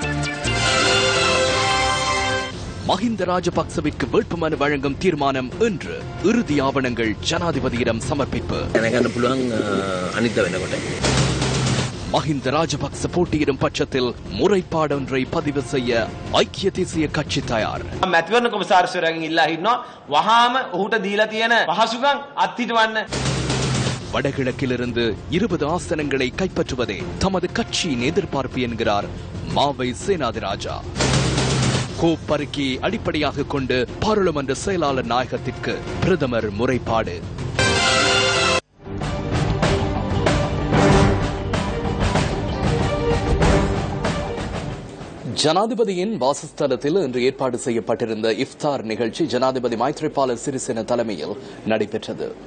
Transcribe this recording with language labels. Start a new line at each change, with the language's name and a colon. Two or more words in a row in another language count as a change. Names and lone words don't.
Tamil: மஹிந்த ராஜபக்சவிற்கு வேட்புமனு வழங்கும் தீர்மானம் இன்று. இறுதி ஆவணங்கள் ஜனாதிபதியிடம் சமர்ப்பிப்பு. மஹிந்த ராஜபக்ச போட்டியிடும் பட்சத்தில் முறைப்பாடொன்றை பதிவு செய்ய ஐக்கிய தேசிய கட்சி தயார்.
Sinhala: මැතිවරණ කොමසාරිස්වරයාගෙන් ඉල්ලා හිටිනවා වහාම ඔහුට දීලා තියෙන පහසුකම් අත්හිටවන්න.
Tamil: வடகிழக்கிலிருந்து 20 ஆசனங்களை கைப்பற்றுவதே தமது கட்சியின் எதிர்பார்ப்பு என்கிறார் மாவை சேனாதிராஜா. கோப்பறிக்கை அடிப்படையாக கொண்டு பாராளுமன்ற செயலாளர் நாயகத்திற்கு பிரதமர் முறைப்பாடு. ஜனாதிபதியின் வாசஸ்தலத்தில் இன்று ஏற்பாடு செய்யப்பட்டிருந்த இஃப்தார் நிகழ்ச்சி ஜனாதிபதி மைத்ரிபால சிறிசேன தலைமையில் நடைபெற்றது.